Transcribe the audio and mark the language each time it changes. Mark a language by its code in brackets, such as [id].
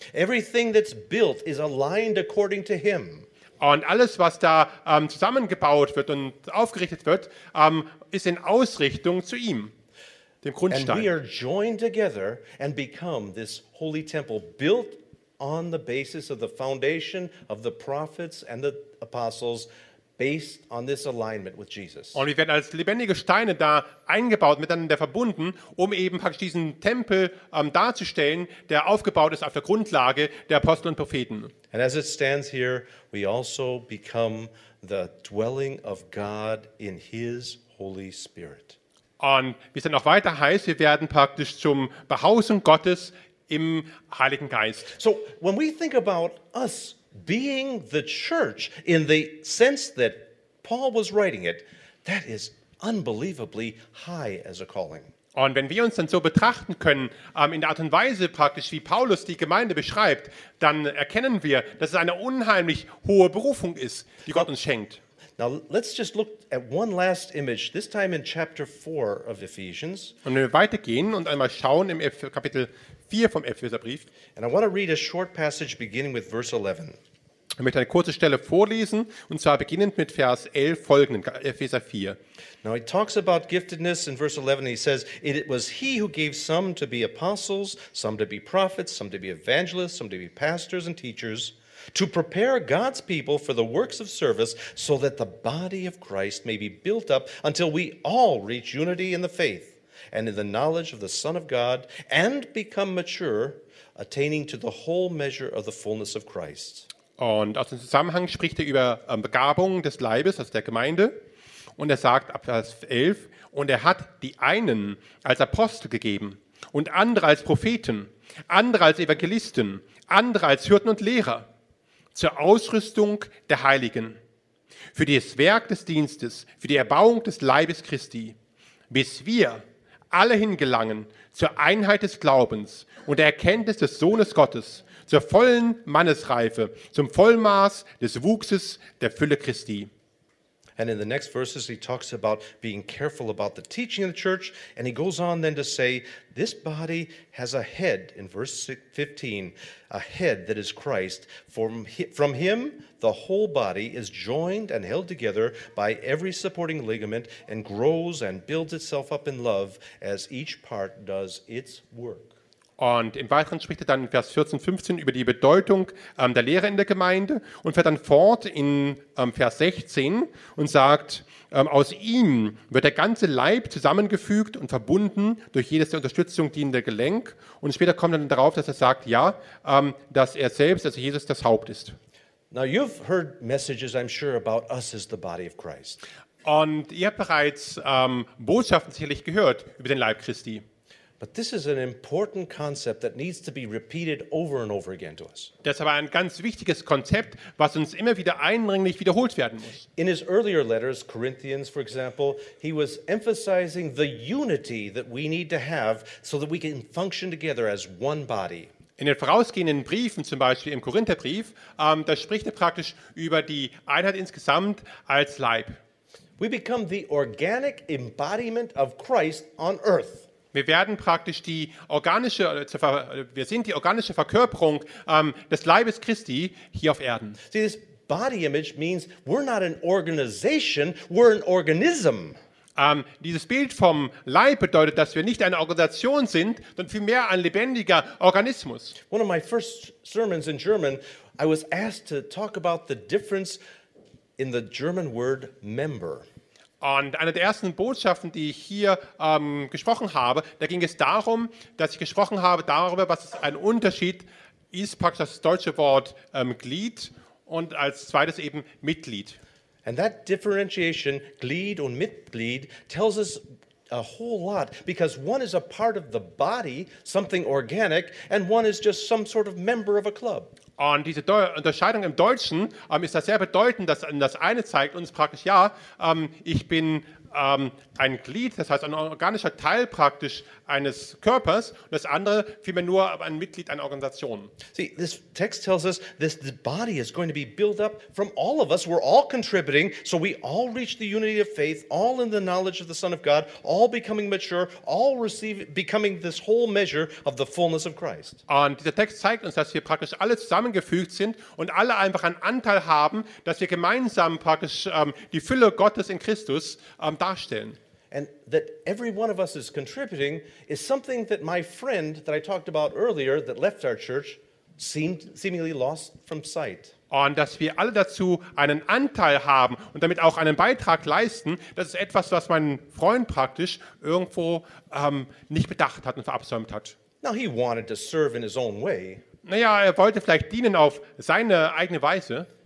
[en] Everything that's built is aligned according to him. [de] Und alles, was da zusammengebaut wird und aufgerichtet wird, ist in Ausrichtung zu ihm. Dem Grundstein. [en] And we are joined together and become this holy temple built on the basis of the foundation of the prophets and the apostles based on this alignment with Jesus. [de] Und wir werden als lebendige Steine da eingebaut, miteinander verbunden, um eben praktisch diesen Tempel darzustellen, der aufgebaut ist auf der Grundlage der Apostel und Propheten. [en] And as it stands here, we also become the dwelling of God in his Holy Spirit. [de] Und wie es dann auch weiter heißt, wir werden praktisch zum Behausung Gottes im Heiligen Geist. [en] So, when we think about us being the church in the sense that Paul was writing it, that is unbelievably high as a calling. [de] Und wenn wir uns dann so betrachten können, in der Art und Weise praktisch, wie Paulus die Gemeinde beschreibt, dann erkennen wir, dass es eine unheimlich hohe Berufung ist, die Gott uns schenkt. [en] Now let's just look at one last image, this time in chapter 4 of Ephesians. [de] Und wir weitergehen und einmal schauen im Kapitel 4 vom Epheserbrief. [en] And I want to read a short passage beginning with verse 11. [de] Ich möchte eine kurze Stelle vorlesen, und zwar beginnend mit Vers 11 folgenden, Epheser 4. [en] Now he talks about giftedness in verse 11. He says, it was he who gave some to be apostles, some to be prophets, some to be evangelists, some to be pastors and teachers, to prepare God's people for the works of service so that the body of Christ may be built up until we all reach unity in the faith and in the knowledge of the Son of God and become mature, attaining to the whole measure of the fullness of Christ. [de] Und aus dem Zusammenhang spricht er über Begabung des Leibes, also der Gemeinde. Und er sagt ab Vers 11, und er hat die einen als Apostel gegeben und andere als Propheten, andere als Evangelisten, andere als Hirten und Lehrer. Zur Ausrüstung der Heiligen, für das Werk des Dienstes, für die Erbauung des Leibes Christi, bis wir alle hingelangen zur Einheit des Glaubens und der Erkenntnis des Sohnes Gottes, zur vollen Mannesreife, zum Vollmaß des Wuchses der Fülle Christi. [en] And in the next verses he talks about being careful about the teaching of the church, and he goes on then to say, this body has a head, in verse 15, a head that is Christ. From him the whole body is joined and held together by every supporting ligament and grows and builds itself up in love as each part does its work. [de] Und im Weiteren spricht er dann in Vers 14, 15 über die Bedeutung der Lehre in der Gemeinde und fährt dann fort in Vers 16 und sagt, aus ihm wird der ganze Leib zusammengefügt und verbunden durch jedes der Unterstützung dienende Gelenk. Und später kommt dann darauf, dass er sagt, ja, dass er selbst, also Jesus, das Haupt ist. [en] Now you've heard messages, I'm sure, about us as the body of Christ. [de] Und ihr habt bereits Botschaften sicherlich gehört über den Leib Christi. [en] But this is an important concept that needs to be repeated over and over again to us. [de] Das ist aber ein ganz wichtiges Konzept, was uns immer wieder eindringlich wiederholt werden muss. [en] In his earlier letters, Corinthians, for example, he was emphasizing the unity that we need to have so that we can function together as one body. [de] In den vorausgehenden Briefen, zum Beispiel im Korintherbrief, da spricht er praktisch über die Einheit insgesamt als Leib. [en] We become the organic embodiment of Christ on earth. [de] Wir werden praktisch die organische, wir sind die organische Verkörperung des Leibes Christi hier auf Erden. [en] See, this body image means we're not an organization, we're an organism. [de] Dieses Bild vom Leib bedeutet, dass wir nicht eine Organisation sind, sondern vielmehr ein lebendiger Organismus. [en] One of my first sermons in German, I was asked to talk about the difference in the German word member. [de] Und eine der ersten Botschaften, die ich hier gesprochen habe, da ging es darum, dass ich gesprochen habe darüber, was ein Unterschied ist, praktisch das deutsche Wort Glied und als zweites eben Mitglied. [en] And that differentiation, Glied und Mitglied, tells us a whole lot, because one is a part of the body, something organic, and one is just some sort of member of a club. [de] Und diese Unterscheidung im Deutschen ist da sehr bedeutend, dass das eine zeigt uns praktisch, ja, ich bin ein Glied, das heißt ein organischer Teil praktisch eines Körpers, und das andere vielmehr nur ein Mitglied einer Organisation. [en] See, this text tells us this the body is going to be built up from all of us, we're all contributing, so we all reach the unity of faith, all in the knowledge of the Son of God, all becoming mature, all becoming this whole measure of the fullness of Christ. [de] Und dieser Text zeigt uns, dass wir praktisch alle zusammengefügt sind und alle einfach einen Anteil haben, dass wir gemeinsam praktisch die Fülle Gottes in Christus darstellen. [en] And that every one of us is contributing is something that my friend that I talked about earlier that left our church seemingly lost from sight. [de] Und dass wir alle dazu einen Anteil haben und damit auch einen Beitrag leisten, das ist etwas, was mein Freund praktisch irgendwo nicht bedacht hat und verabsäumt hat. [en] Now he wanted to serve in his own way. [de] Naja, er wollte vielleicht dienen auf seine eigene Weise.